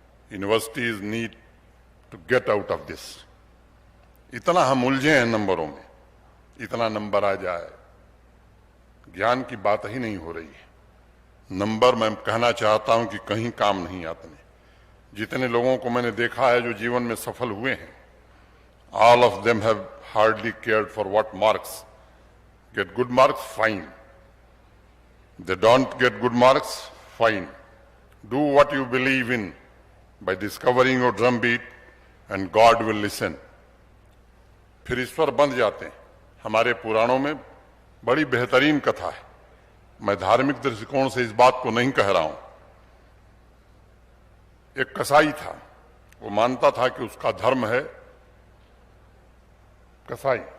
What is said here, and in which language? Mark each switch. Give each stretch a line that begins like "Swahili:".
English: Universities need to get out of this.
Hindi: इतना हम उलझे हैं नंबरों में, इतना नंबर आ जाए, ज्ञान की बात ही नहीं हो रही है. नंबर, मैं कहना चाहता हूं कि कहीं काम नहीं आते. जितने लोगों को मैंने देखा है जो जीवन में सफल हुए हैं,
English: all of them have hardly cared for what marks. Get good marks, fine. They don't get good marks, fine. Do what you believe in by discovering your drumbeat and God will listen.
Hindi: फिर ईश्वर बंध जाते हैं. हमारे पुराणों में बड़ी बेहतरीन कथा है. मैं धार्मिक दृष्टिकोण से इस बात को नहीं कह रहा हूं. एक कसाई था, वो मानता था कि उसका धर्म है कसाई.